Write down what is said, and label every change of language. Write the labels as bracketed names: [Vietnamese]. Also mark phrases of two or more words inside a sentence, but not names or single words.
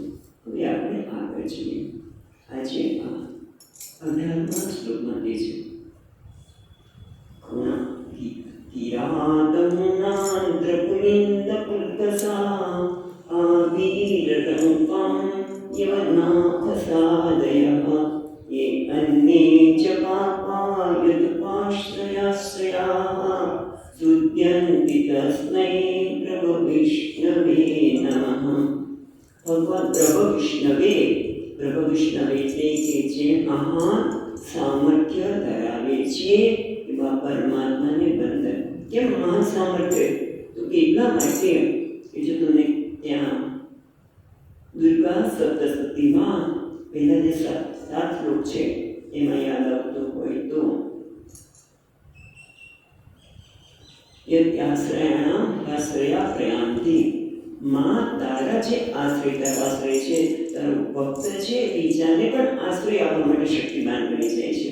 [Gujarati] હવે આપણે આગળ જોઈએ. આજે આ 18મા શ્લોકમાં તે છે [Sanskrit] किरातमुनांद्रपुलिन्दपुल्कसा आवीरटंकं यवनाथसादयः ये अन्ये च पापा यदुपाश्रयाश्रयाः शुद्ध्यन्ति तस्मै प्रभविष्णवे नमः. [Gujarati] ભગવાન પ્રભવિષ્ણવે એટલે કે જે મહાન સામર્થ્ય ધરાવે છે એવા પરમાત્માને વંદન. કેમ મહાન સામર્થ્ય? તો એટલા માટે કે જો તમને ત્યાં દુર્ગા સપ્તશતીમાં પહેલા જે 7 શ્લોક છે એમાં યાદ આવતું હોય તો [Sanskrit] आश्रया प्रयांति, [Gujarati] માં તારા જે આશ્રય છે, તારો ભક્ત છે, બીજાને પણ આશ્રય આપવા માટે શક્તિમાન બની જાય છે.